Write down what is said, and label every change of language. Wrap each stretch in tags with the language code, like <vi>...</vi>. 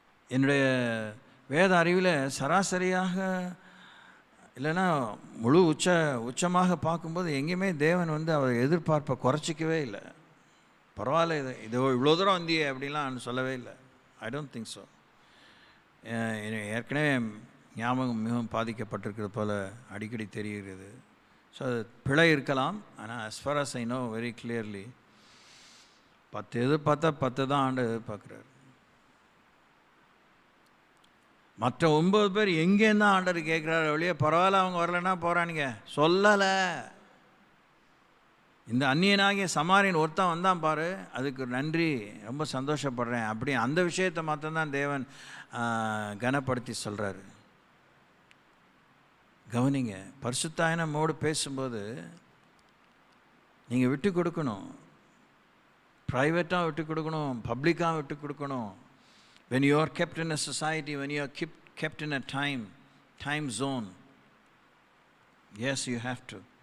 <ta>என்னுடைய வேத அறிவில் சராசரியாக இல்லைன்னா முழு உச்சமாக பார்க்கும்போது எங்கேயுமே தேவன் அவர் எதிர்பார்ப்பை குறைச்சிக்கவே இல்லை. பரவாயில்ல, இது இவ்வளோ தூரம் வந்தியே அப்படின்லாம் சொல்லவே இல்லை.</ta> <en>I don't think so.</en> <ta>ஏற்கனவே ஞாபகம் மிகவும் பாதிக்கப்பட்டிருக்கிறது போல் அடிக்கடி தெரிகிறது. ஸோ அது பிழை இருக்கலாம். ஆனால்</ta> <en>as far as I know very clearly</en> <ta>10 எதிர்பார்த்தா 10 தான் ஆண்டு எதிர்பார்க்குறாரு. மற்ற 9 பேர் எங்கேருந்து ஆண்டர் கேட்குறாரு வழியே, பரவாயில்ல அவங்க வரலன்னா போகிறானுங்க சொல்லலை. இந்த அந்நியனாகிய சமாரியன் ஒருத்தன் வந்தான் பாரு, அதுக்கு நன்றி, ரொம்ப சந்தோஷப்படுறேன் அப்படி அந்த விஷயத்தை மாத்திரம்தான் தேவன் கனப்படுத்தி சொல்கிறாரு. கவனிங்க, பரிசுத்தாய் நம்மோடு பேசும்போது நீங்கள் விட்டு கொடுக்கணும். ப்ரைவேட்டாக விட்டு கொடுக்கணும், பப்ளிக்காக விட்டு கொடுக்கணும்.</ta> <en>when you are kept in a society, when you are kept in a time zone, yes, you have to.</en>